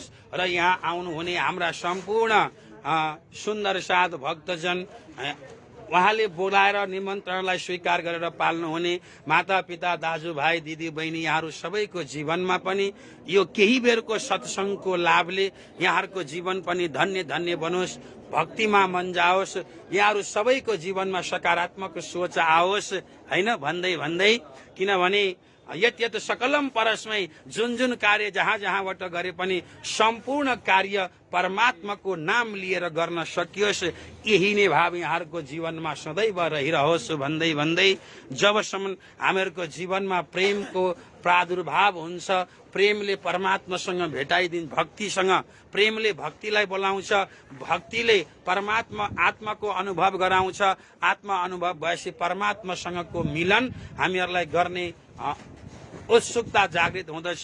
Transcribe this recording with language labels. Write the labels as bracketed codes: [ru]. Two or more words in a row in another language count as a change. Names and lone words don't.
[ne] र यहाँ आउनुहुने हाम्रा सम्पूर्ण सुन्दर साध भक्तजन उहाँले बोलाएर निमन्त्रणलाई स्वीकार गरेर पाल्नुहुने माता पिता दाजुभाइ दिदी बहिनी यहाँहरू सबैको जीवनमा पनि यो केही बेरको सत्सङ्गको लाभले यहाँहरूको जीवन पनि धन्य धन्य बनोस्, भक्तिमा मन जाओस्, यहाँहरू सबैको जीवनमा सकारात्मक सोच आओस् हैन भन्दै भन्दै किनभने [sa] यत सकलम परस्मै [ne] जुन कार्य जहाँबाट गरे पनि सम्पूर्ण कार्य परमात्माको नाम लिएर गर्न सकियोस्, यही नै भाव यहाँहरूको जीवनमा सदैव रहिरहोस् भन्दै भन्दै जबसम्म हामीहरूको जीवनमा प्रेमको प्रादुर्भाव हुन्छ, प्रेमले परमात्मासँग भेटाइदिन्छ, भक्तिसँग प्रेमले भक्तिलाई बोलाउँछ, भक्तिले परमात्मा आत्माको अनुभव गराउँछ, आत्मा अनुभव भएपछि परमात्मासँगको मिलन हामीहरूलाई गर्ने उत्सुकता जागृत हुँदछ।